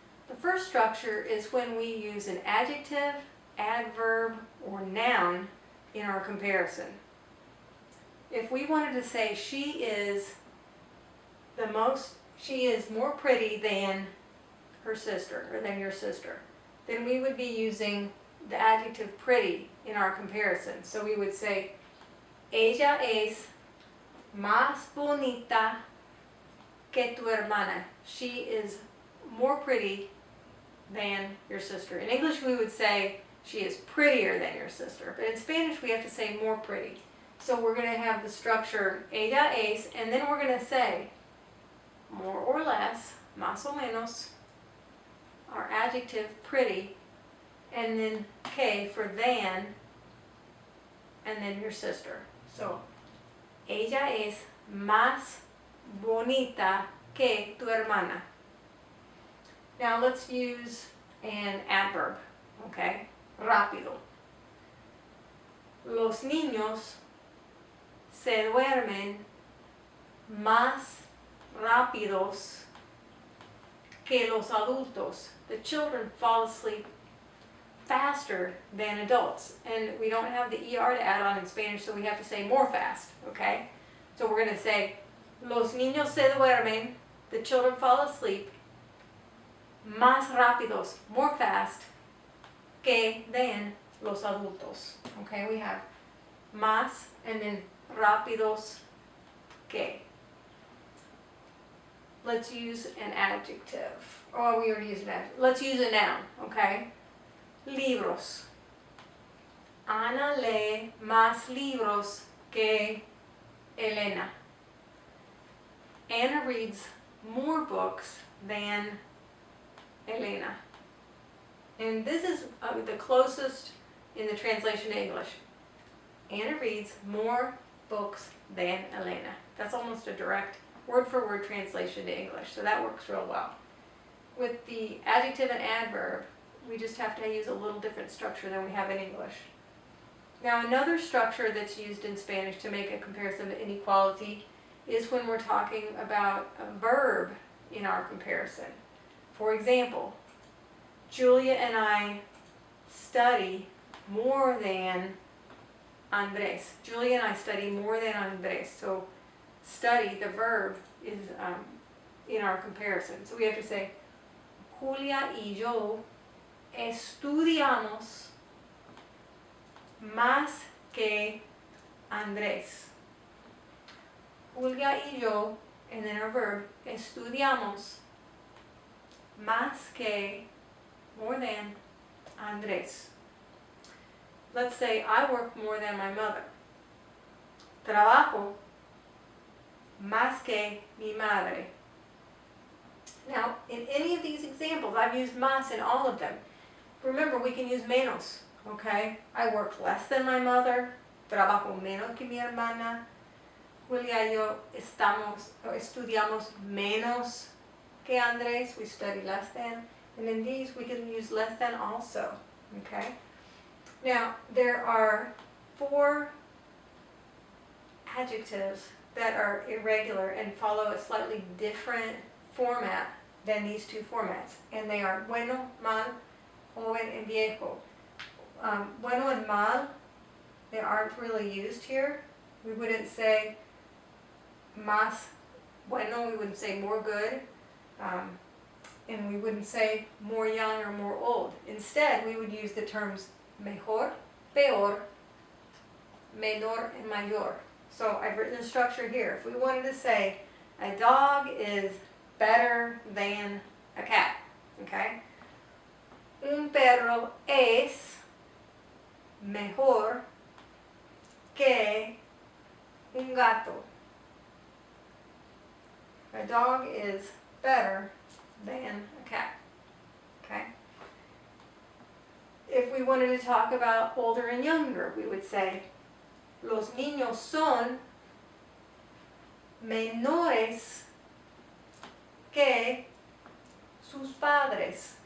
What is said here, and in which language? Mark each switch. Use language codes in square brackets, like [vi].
[en] The first structure is when we use an adjective, adverb, or noun in our comparison. If we wanted to say she is more pretty than her sister, or than your sister, then we would be using the adjective pretty in our comparison. So we would say, [es] ella es más bonita que tu hermana. [en] She is more pretty than your sister. In English we would say she is prettier than your sister, but in Spanish we have to say more pretty. So we're going to have the structure [es] ella es, [en] and then we're going to say more or less, [es] más o menos, [en] our adjective pretty, and then que for than, and then your sister. [es] So ella es más bonita que tu hermana. [en] Now let's use an adverb, okay? [es] Rápido. Los niños se duermen más rápidos que los adultos. [en] The children fall asleep faster than adults. And we don't have the ER to add on in Spanish, so we have to say more fast, okay? So we're going to say, [es] los niños se duermen, [en] the children fall asleep, [es] más rápidos, [en] more fast, que than [es] los adultos. [en] Okay, we have más and then rápidos que. Let's use an adjective. Oh, we already used an adjective. Let's use a noun, okay? Libros. [es] Ana lee más libros que Elena. [en] Anna reads more books than Elena. And this is the closest in the translation to English. Anna reads more books than Elena. That's almost a direct word-for-word translation to English, so that works real well. With the adjective and adverb, we just have to use a little different structure than we have in English. Now, another structure that's used in Spanish to make a comparison of inequality is when we're talking about a verb in our comparison. For example, Julia and I study more than Andres. Julia and I study more than Andres. So study, the verb, is in our comparison. So we have to say, [es] Julia y yo estudiamos más que Andrés. Julia y yo, [en] and then our verb, [es] estudiamos más que, [en] more than, [es] Andrés. [en] Let's say I work more than my mother. [es] Trabajo más que mi madre. [en] Now, in any of these examples, I've used más in all of them. Remember, we can use menos, okay? I work less than my mother. [es] Trabajo menos que mi hermana. Julia y yo estudiamos menos que Andrés. [en] We study less than. And in these, we can use less than also, okay? Now, there are 4 adjectives that are irregular and follow a slightly different format than these two formats. And they are bueno, mal, joven, and viejo. Bueno and mal, they aren't really used here. We wouldn't say [es] más bueno, [en] we wouldn't say more good. And we wouldn't say more young or more old. Instead, we would use the terms mejor, peor, menor, and mayor. So I've written the structure here. If we wanted to say a dog is better than a cat, okay? [es] Un perro es mejor que un gato. [en] A dog is better than a cat. Okay? if we wanted to talk about older and younger, we would say, [es] los niños son menores que sus padres.